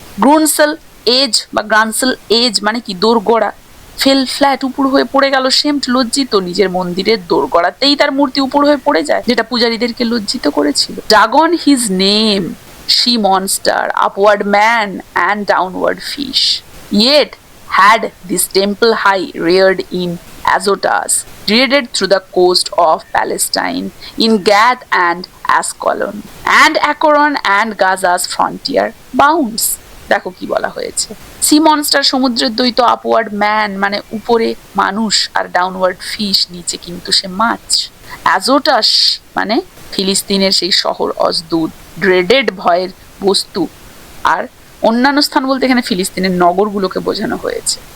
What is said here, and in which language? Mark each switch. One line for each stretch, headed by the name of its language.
Bangla: গ্রোনসেল age বা গ্রানসেল age মানে কি? দোরগড়া।
English: fell flat,
Bangla: উপুড় হয়ে পড়ে গেল। সেমড, লজ্জিত। নিজের মন্দিরের দোরগড়াতেই তার মূর্তি উপুড় হয়ে পড়ে যায়, যেটা পূজারীদেরকে লজ্জিত করেছিল।
English: Dragon his name, sea monster, upward man and downward fish. Yet had this temple high reared in Azotus, dreaded through the coast of Palestine, in Gath and Ascalon, and Akron and Gaza's frontier bounds.
Bangla: দেখো কি বলা হয়েছে। C monster সমুদ্রের দ্বৈত,
English: upward man
Bangla: মানে উপরে মানুষ, আর
English: downward fish
Bangla: নিচে কিন্তু সে মাছ। অ্যাজোটাস মানে ফিলিস্তিনের সেই শহর অজদুদ, ড্রেডেড ভয়ের বস্তু। আর অন্যান্য স্থান বলতে এখানে ফিলিস্তিনের নগরগুলোকে বোঝানো হয়েছে।